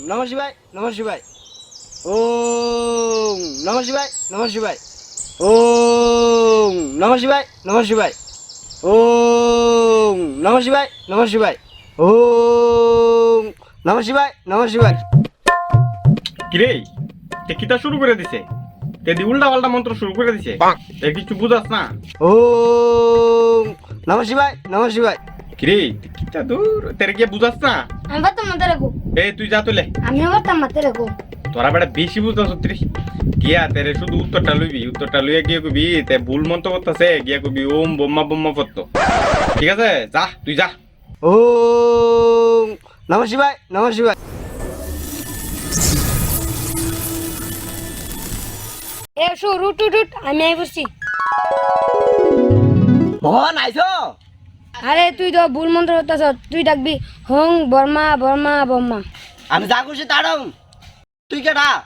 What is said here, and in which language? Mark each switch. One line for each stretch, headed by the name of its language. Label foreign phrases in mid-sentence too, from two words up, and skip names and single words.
Sanskrit: শিবায় নমঃ শিবায়। ওম নমঃ শিবায় নমঃ শিবায়। ওম নমঃ শিবায় নমঃ শিবায়। ওম নমঃ শিবায় নমঃ শিবায়। ওম নমঃ শিবায় নমঃ শিবায়।
Sylheti: কিরে তে কিতা শুরু করে দিছে? তে দি উল্টা পাল্টা মন্ত্র শুরু করে দিছে, এ কিছু বুঝাস না?
Sanskrit: ওম নমঃ শিবায় নমঃ শিবায়।
Sylheti: কিরে কিতা দূর তেরে গিয়ে বুঝাস না? আমি পারতাম না তেরে গো। তুই যা তুলে, আমিও পারতাম না তেরে গো। তোরা বেটা বেশি বুঝাস রে। গিয়া তেরে শুধু উত্তরটা লইবি, উত্তরটা লইয়া গিয়ে কবি তে ভুল মন্ত্র করতেছে, গিয়া কবি ওম বোম্মা বোম্মা পড়ত। ঠিক আছে, যা তুই যা।
Sanskrit: ওম নমঃ শিবায় নমঃ শিবায়।
Sylheti: এ শুর উঠ উঠ উঠ, আমি আই বসছি। মোহন আইছো? আরে তুই তো ভুল মন্ত্র করতেছ, তুই ডাকবি হং বর্মা বর্মা বর্মা। আমি যা খুশি তাড়ং, তুই কেডা?